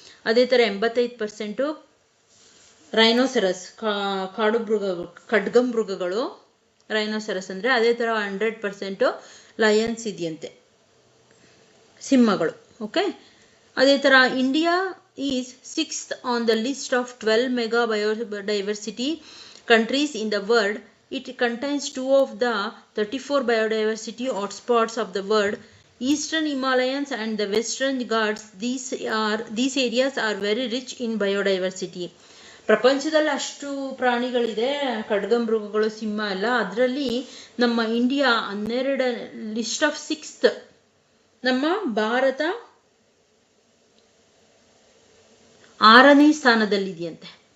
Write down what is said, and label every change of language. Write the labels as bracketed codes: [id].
[kn] ಅದೇ ಥರ 85% ರೈನೋಸರಸ್, ಕಾಡು ಮೃಗಗಳು, ಖಡ್ಗಮೃಗಗಳು, ರೈನೋಸರಸ್ ಅಂದರೆ. ಅದೇ ಥರ 100% ಲಯನ್ಸ್ ಇದೆಯಂತೆ, ಸಿಂಹಗಳು. [en] okay, [kn] ಅದೇ ಥರ [en] India is 6th on the list of 12 mega biodiversity countries in the world. It contains 2 of the 34 biodiversity hotspots of the world, Eastern Himalayas and the Western Ghats. These areas are very rich in biodiversity. [kn] ಪ್ರಪಂಚದಲ್ಲಿ ಅಷ್ಟು ಪ್ರಾಣಿಗಳಿದೆ, ಖಡ್ಗಮೃಗಗಳು, ಸಿಂಹ ಎಲ್ಲ. ಅದರಲ್ಲಿ ನಮ್ಮ India 12 [en] list of 6th, [kn] ನಮ್ಮ ಭಾರತ 6ನೇ ಸ್ಥಾನದಲ್ಲಿದೆಯಂತೆ.